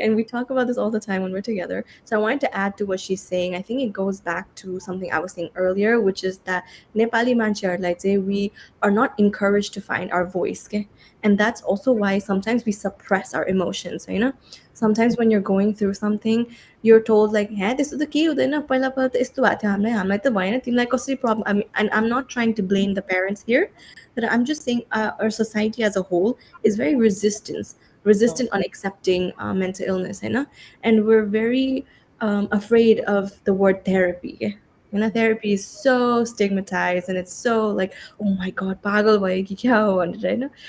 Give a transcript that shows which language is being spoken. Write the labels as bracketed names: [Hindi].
[English] And we talk about this all the time when we're together. So I wanted to add to what she's saying. I think it goes back to something I was saying earlier, which is that Nepali [Nepali] mancheharलाई चाहिँ [English] we are not encouraged to find our voice. Okay? And that's also why sometimes we suppress our emotions. You know? Sometimes when you're going through something, you're told like, "Hey, this is the key. [Nepali] पहिला पहिला त यस्तो भएको थियो हामीलाई हामीलाई त भएन तिमीलाई कसरी problem." [English] I mean, and I'm not trying to blame the parents here, but I'm just saying our society as a whole is very Oh, resistant on accepting mental illness, you know? And we're very afraid of the word therapy. You know, therapy is so stigmatized, and it's so like, oh my god, [Nepali] pagal bhayo ki kya ho bhanera, [English] you know?